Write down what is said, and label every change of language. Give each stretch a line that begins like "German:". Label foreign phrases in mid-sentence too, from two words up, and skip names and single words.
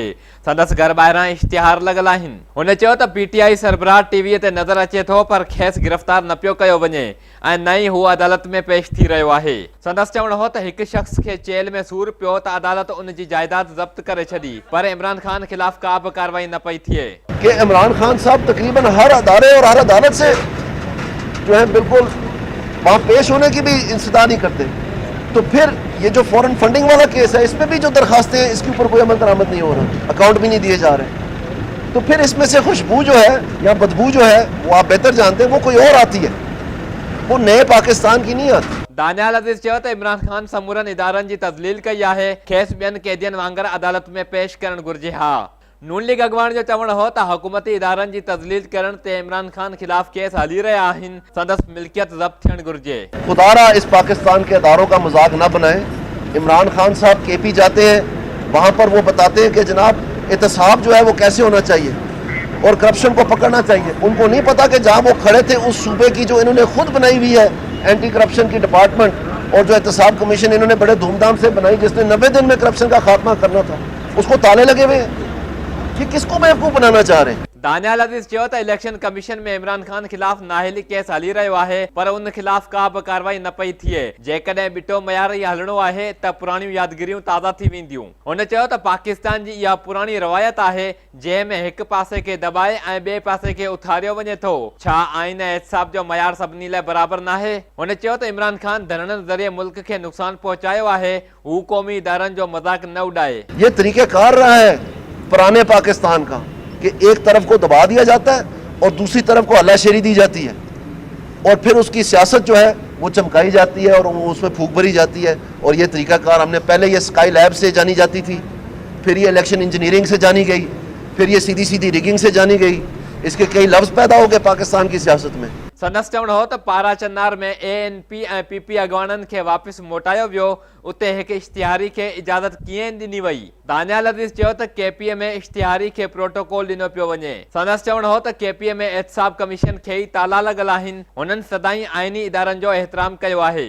Sindhi: संदसि घर ॿाहिरां इश्तिहार लॻल आहिनि। हुन चयो त पीटीआई सरबराह टीवीअ ते नज़र अचे थो, पर खेसि गिरफ़्तार न पियो कयो वञे ऐं न ई हू अदालत में पेश थी रहियो आहे। संदसि चवणु हो त हिकु शख़्स खे जेल में सूर पियो त अदालत उन जी जाइदाद ज़ब्त करे छॾी, पर इमरान ख़ान ख़िलाफ़ का बि कार्रवाई न पई थिए
Urdu: کہ عمران خان صاحب تقریباً ہر ادارے اور ہر عدالت سے جو ہے بالکل وہاں پیش ہونے کی بھی انتظار نہیں کرتے. تو پھر یہ جو
English: foreign funding
Urdu: والا کیس ہے، اس میں بھی جو درخواستیں ہیں، اس کے اوپر کوئی عمل درآمد نہیں ہو رہا، اکاؤنٹ بھی نہیں دیے جا رہے. تو پھر اس میں سے خوشبو جو ہے یا بدبو جو ہے وہ آپ بہتر جانتے ہیں، وہ کوئی اور آتی ہے، وہ نئے پاکستان کی نہیں آتی.
Sindhi: दानियाल अज़ीज़ चयो त इमरान ख़ान समूरनि इदारनि जी तज़लील कई आहे, खेसि ॿियनि कैदियनि वांगुरु अदालत में पेश करणु घुर्जे हा। नून लीग अॻवान जो चवणु हो त हुकूमती इदारनि जी तज़लील करण ते इमरान ख़ान ख़िलाफ़ केस हली रहिया आहिनि, संदसि मिल्कियत ज़ब्त थियणु घुर्जे।
Urdu: خدارا اس پاکستان کے اداروں کا مذاق نہ بنائے۔ عمران خان صاحب کے پی جاتے ہیں، وہاں پر وہ بتاتے ہیں کہ جناب احتساب جو ہے وہ کیسے ہونا چاہیے اور کرپشن کو پکڑنا چاہیے. ان کو نہیں پتا کہ جہاں وہ کھڑے تھے اس صوبے کی جو انہوں نے خود بنائی ہوئی ہے
English: anti corruption
Urdu: کی ڈیپارٹمنٹ اور جو احتساب کمیشن انہوں نے بڑے دھوم دھام سے بنائی، جس نے 90 دن میں کرپشن کا خاتمہ کرنا تھا، اس کو تالے لگے ہوئے ہیں. کہ کس کو بے وقوف بنانا چاہ رہے ہیں?
Sindhi: दानियाल अज़ीज़ चयो त इलेक्शन कमीशन में इमरान ख़ान ख़िलाफ़ नाअहली केस हली रहियो आहे, पर उन ख़िलाफ़ का बि कार्रवाई न पई थिए। जेकॾहिं ॿिटो मयार इहा हलणो आहे त पुराणियूं यादगिरियूं ताज़ा थी वेंदियूं। हुन चयो त पाकिस्तान जी इहा पुराणी रवायत आहे, जंहिं में हिकु पासे खे दॿाए ऐं ॿिए पासे खे उथारियो वञे थो। छा आइन ऐं एहतिसाब जो मयार सभिनी लाइ बराबरि नाहे? हुन चयो त इमरान ख़ान धरणनि ज़रिए मुल्क खे नुक़सान पहुचायो आहे, हू क़ौमी इदारनि जो मज़ाक न उॾाए।
Urdu: یہ طریقہ کار رہا ہے پرانے پاکستان کا کہ ایک طرف کو دبا دیا جاتا ہے اور دوسری طرف کو ہلہ شیری دی جاتی ہے اور پھر اس کی سیاست جو ہے وہ چمکائی جاتی ہے اور اس میں پھونک بھری جاتی ہے. اور یہ طریقہ کار ہم نے پہلے یہ اسکائی لیب سے جانی جاتی تھی، پھر یہ
English: election engineering
Urdu: سے جانی گئی، پھر یہ سیدھی سیدھی رگنگ سے جانی گئی. اس کے کئی لفظ پیدا ہو گئے پاکستان کی سیاست میں.
Sindhi: संदसि चवणु हो त पारा चन्नार में ANP ऐं PP अॻवाननि खे वापसि मोटायो वियो, उते हिकु इश्तिहारी खे इजाज़त कीअं ॾिनी वई? दानियाल अज़ीज़ चयो त KPA में इश्तिहारी खे प्रोटोकॉल ॾिनो पियो वञे। संदसि चवणु हो त KPA में एहतिसाब कमीशन खे ई ताला लॻल आहिनि, हुननि सदाईं आइनी इदारनि जो एहतराम कयो आहे।